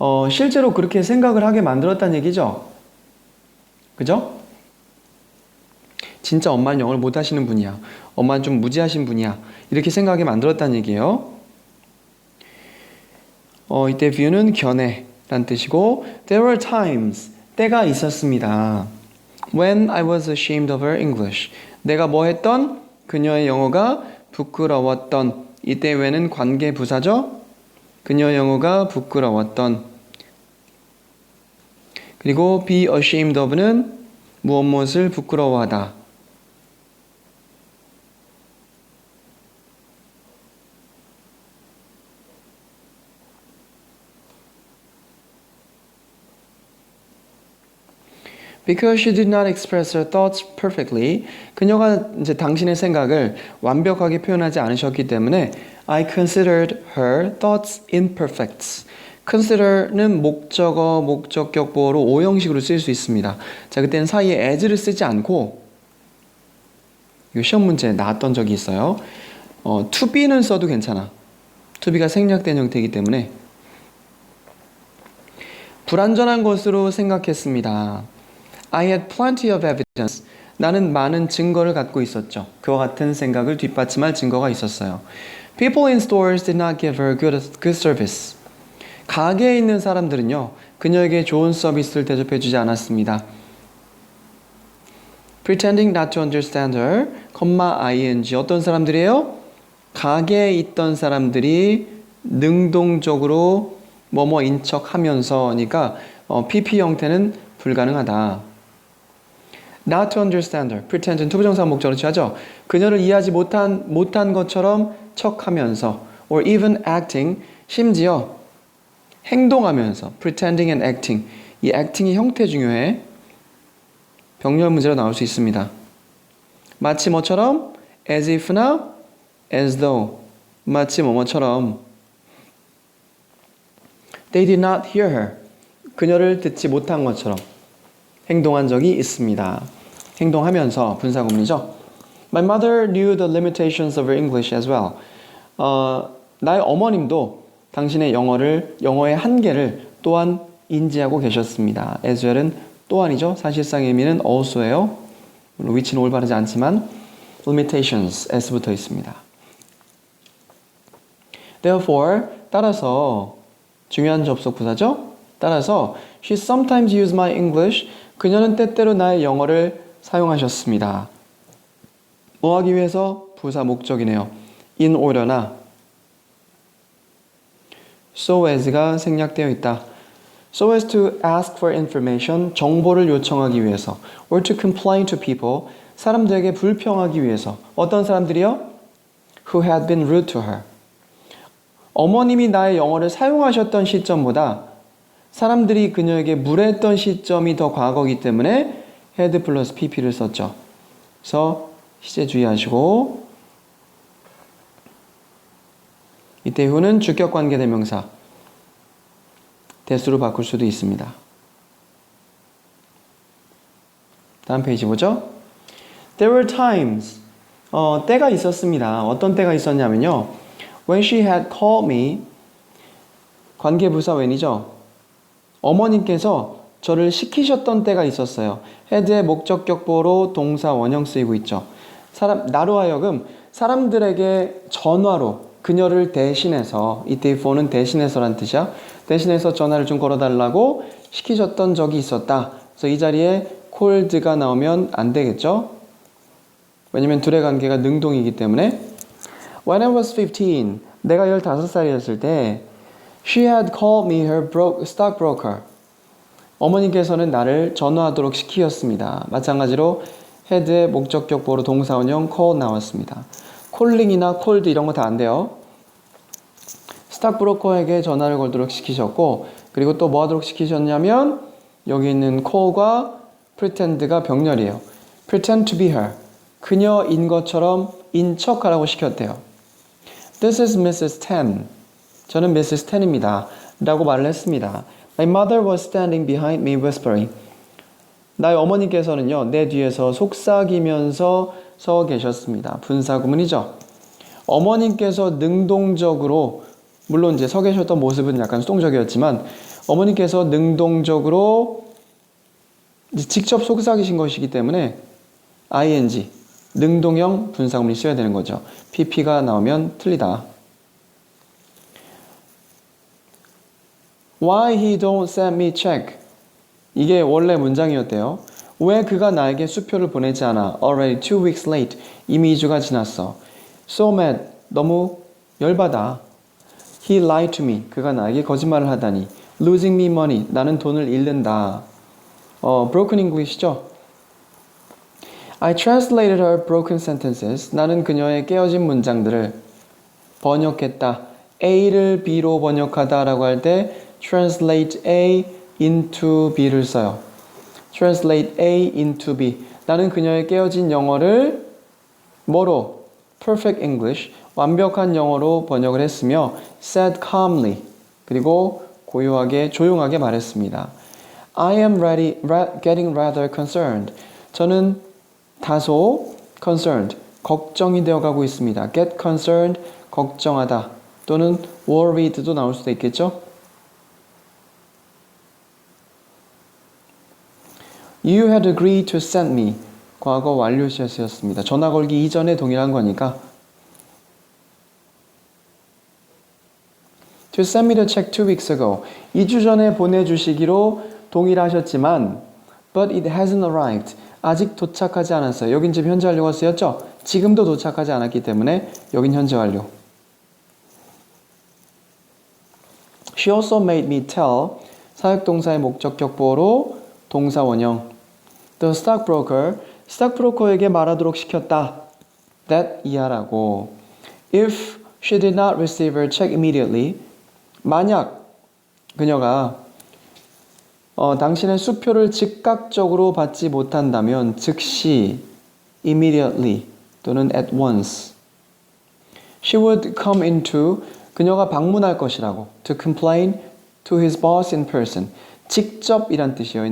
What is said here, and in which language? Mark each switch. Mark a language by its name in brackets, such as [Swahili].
[Korean] 실제로 그렇게 생각을 하게 만들었다는 얘기죠. 그죠? 진짜 엄마는 영어를 못하시는 분이야. 엄마는 좀 무지하신 분이야. 이렇게 생각하게 만들었다는 얘기예요. 이때 view는 견해란 뜻이고 [English] There were times, [Korean] 때가 있었습니다. [English] When I was ashamed of her English. [Korean] 내가 뭐 했던? 그녀의 영어가 부끄러웠던. 이때 when은 관계 부사죠? 그녀 영어가 부끄러웠던. 그리고 be ashamed of는 무엇을 부끄러워하다. [English] Because she did not express her thoughts perfectly. [Korean] 그녀가 이제 당신의 생각을 완벽하게 표현하지 않으셨기 때문에 [English] I considered her thoughts imperfect. [Korean] consider는 목적어, 목적격 보어로 오형식으로 쓸 수 있습니다. 자, 그때는 사이에 as를 쓰지 않고 이 시험 문제에 나왔던 적이 있어요. to be는 써도 괜찮아. to be가 생략된 형태이기 때문에 불완전한 것으로 생각했습니다. [English] I had plenty of evidence. [Korean] 나는 많은 증거를 갖고 있었죠. 그와 같은 생각을 뒷받침할 증거가 있었어요. [English] People in stores did not give her good service. [Korean] 가게에 있는 사람들은요, 그녀에게 좋은 서비스를 대접해주지 않았습니다. [English] Pretending not to understand her, ing. [Korean] 어떤 사람들이에요? 가게에 있던 사람들이 능동적으로 뭐뭐인 척하면서니까 PP 형태는 불가능하다. [English] Not to understand her. [Korean] pretend는 투부정사 목적으로 취하죠. 그녀를 이해하지 못한 것처럼 척하면서 [English] or even acting, [Korean] 심지어 행동하면서 [English] pretending and acting. [Korean] 이 acting의 형태 중요해. 병렬 문제로 나올 수 있습니다. 마치 뭐처럼 as if나 as though. 마치 뭐뭐처럼 [English] They did not hear her. [Korean] 그녀를 듣지 못한 것처럼 행동한 적이 있습니다. 행동하면서 분사구문이죠. [English] My mother knew the limitations of her English as well. [Korean] 나의 어머님도 당신의 영어의 한계를 또한 인지하고 계셨습니다. as well은 또한이죠. 사실상의 의미는 also예요. 물론 위치는 올바르지 않지만 limitations, s부터 있습니다. Therefore, 따라서 중요한 접속 부사죠. [English] 따라서 she sometimes used my English. [Korean] 그녀는 때때로 나의 영어를 사용하셨습니다. 뭐 하기 위해서? 부사 목적이네요. in order나 so as가 생략되어 있다. [English] so as to ask for information, [Korean] 정보를 요청하기 위해서 [English] or to complain to people, [Korean] 사람들에게 불평하기 위해서. 어떤 사람들이요? [English] who had been rude to her. [Korean] 어머님이 나의 영어를 사용하셨던 시점보다 사람들이 그녀에게 무례했던 시점이 더 과거이기 때문에 had 플러스 pp를 썼죠. 그래서 시제 주의하시고 이때 who는 주격관계 대명사 대수로 바꿀 수도 있습니다. 다음 페이지 보죠. [English] There were times. [Korean] 때가 있었습니다. 어떤 때가 있었냐면요. [English] When she had called me. [Korean] 관계부사 when이죠. 어머님께서 저를 시키셨던 때가 있었어요. had의 목적격 보어로 동사 원형 쓰이고 있죠. 나로 하여금 사람들에게 전화로 그녀를 대신해서, 이때 for는 대신해서란 뜻이야. 대신해서 전화를 좀 걸어달라고 시키셨던 적이 있었다. 그래서 이 자리에 called가 나오면 안 되겠죠. 왜냐면 둘의 관계가 능동이기 때문에. [English] When I was 15, [Korean] 내가 15살이었을 때 [English] She had called me her stockbroker. [Korean] 어머니께서는 나를 전화하도록 시키셨습니다. 마찬가지로 had의 목적격 보어로 동사원형 call 나왔습니다. calling이나 called 이런 거 다 안 돼요. 스탁브로커에게 전화를 걸도록 시키셨고, 그리고 또 뭐 하도록 시키셨냐면 여기 있는 call과 pretend가 병렬이에요. [English] pretend to be her. [Korean] 그녀인 것처럼 인척하라고 시켰대요. [English] This is Mrs. Tan. [Korean] 저는 Mrs. Tan입니다. 라고 말을 했습니다. [English] My mother was standing behind me whispering. [Korean] 나의 어머니께서는요, 내 뒤에서 속삭이면서 서 계셨습니다. 분사구문이죠. 어머님께서 능동적으로, 물론 이제 서 계셨던 모습은 약간 수동적이었지만, 어머니께서 능동적으로 직접 속삭이신 것이기 때문에 ing, 능동형 분사구문이 써야 되는 거죠. pp가 나오면 틀리다. [English] Why he don't send me check? [Korean] 이게 원래 문장이었대요. 왜 그가 나에게 수표를 보내지 않아? [English] Already 2 weeks late. [Korean] 이미 2주가 지났어. [English] So mad. [Korean] 너무 열받아. [English] He lied to me. [Korean] 그가 나에게 거짓말을 하다니. [English] Losing me money. [Korean] 나는 돈을 잃는다. [English] broken English죠. I translated her broken sentences. [Korean] 나는 그녀의 깨어진 문장들을 번역했다. A를 B로 번역하다라고 할 때 translate A into B를 써요. [English] translate A into B. [Korean] 나는 그녀의 깨어진 영어를 뭐로? [English] perfect English, [Korean] 완벽한 영어로 번역을 했으며 [English] said calmly, [Korean] 그리고 고요하게 조용하게 말했습니다. [English] I am getting rather concerned. [Korean] 저는 다소 concerned, 걱정이 되어가고 있습니다. get concerned, 걱정하다 또는 worried도 나올 수도 있겠죠. [English] You had agreed to send me. [Korean] 과거 완료 시였습니다. 전화 걸기 이전에 동일한 거니까. [English] To send me the check 2 weeks ago. [Korean] 2주 전에 보내주시기로 동일하셨지만 [English] but it hasn't arrived. [Korean] 아직 도착하지 않았어요. 여긴 지금 현재 완료가 쓰였죠? 지금도 도착하지 않았기 때문에 여긴 현재 완료. [English] She also made me tell. [Korean] 사역동사의 목적격 보어로 동사 원형. The stockbroker에게 말하도록 시켰다. that 이하라고. [English] If she did not receive her check immediately. [Korean] 만약 그녀가 당신의 수표를 즉각적으로 받지 못한다면 즉시 immediately 또는 [English] at once she would come into [Korean] 그녀가 방문할 것이라고 [English] to complain to his boss in person [Korean] 직접이란 뜻이에요.